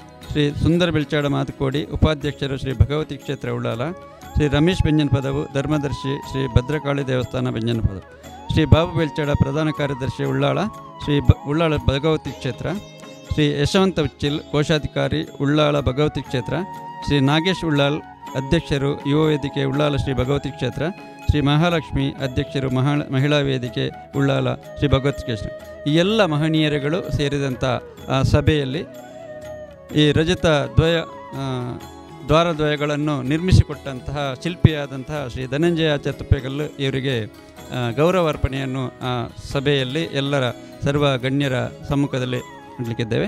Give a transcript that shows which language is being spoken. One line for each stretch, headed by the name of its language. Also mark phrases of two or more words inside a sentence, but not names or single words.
Kannada: ಶ್ರೀ ಸುಂದರ ಬೆಳ್ಚಾಡ ಮಾತುಕೋಡಿ, ಉಪಾಧ್ಯಕ್ಷರು ಶ್ರೀ ಭಗವತಿ ಕ್ಷೇತ್ರ ಉಳ್ಳಾಲ, ಶ್ರೀ ರಮೇಶ್ ಬೆಂಜನಪದವು ಧರ್ಮದರ್ಶಿ ಶ್ರೀ ಭದ್ರಕಾಳಿ ದೇವಸ್ಥಾನ ಬೆಂಜನಪದ, ಶ್ರೀ ಬಾಬು ಬೆಳ್ಚಾಡ ಪ್ರಧಾನ ಕಾರ್ಯದರ್ಶಿ ಉಳ್ಳಾಳ ಉಳ್ಳಾಳ ಭಗವತಿ ಕ್ಷೇತ್ರ, ಶ್ರೀ ಯಶವಂತ ಉಚ್ಚಿಲ್ ಕೋಶಾಧಿಕಾರಿ ಉಳ್ಳಾಳ ಭಗವತಿ ಕ್ಷೇತ್ರ, ಶ್ರೀ ನಾಗೇಶ್ ಉಳ್ಳಾಲ್ ಅಧ್ಯಕ್ಷರು ಯುವ ವೇದಿಕೆ ಉಳ್ಳಾಲ ಶ್ರೀ ಭಗವತಿ ಕ್ಷೇತ್ರ, ಶ್ರೀ ಮಹಾಲಕ್ಷ್ಮಿ ಅಧ್ಯಕ್ಷರು ಮಹಿಳಾ ವೇದಿಕೆ ಉಳ್ಳಾಲ ಶ್ರೀ ಭಗವತಿ ಕ್ಷೇತ್ರ. ಈ ಎಲ್ಲ ಮಹನೀಯರುಗಳು ಸೇರಿದಂಥ ಸಭೆಯಲ್ಲಿ ಈ ರಜತ ದ್ವಾರದ್ವಯಗಳನ್ನು ನಿರ್ಮಿಸಿಕೊಟ್ಟಂತಹ ಶಿಲ್ಪಿಯಾದಂತಹ ಶ್ರೀ ಧನಂಜಯಾಚಾರ್ಯ ತುಪ್ಪೆಗಲ್ಲು ಇವರಿಗೆ ಗೌರವಾರ್ಪಣೆಯನ್ನು ಸಭೆಯಲ್ಲಿ ಎಲ್ಲರ ಸರ್ವ ಗಣ್ಯರ ಸಮ್ಮುಖದಲ್ಲಿ ಮಾಡಲಿಕ್ಕಿದ್ದೇವೆ.